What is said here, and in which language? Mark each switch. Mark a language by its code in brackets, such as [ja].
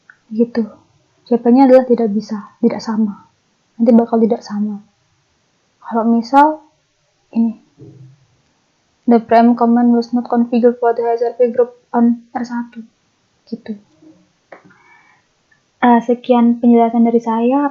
[id] Gitu. Jawabannya adalah tidak bisa, tidak sama. Nanti bakal tidak sama. Kalau misal ini, [en] the prime command was not configured for the HRP group on R1. [id] Gitu. Sekian penjelasan dari saya.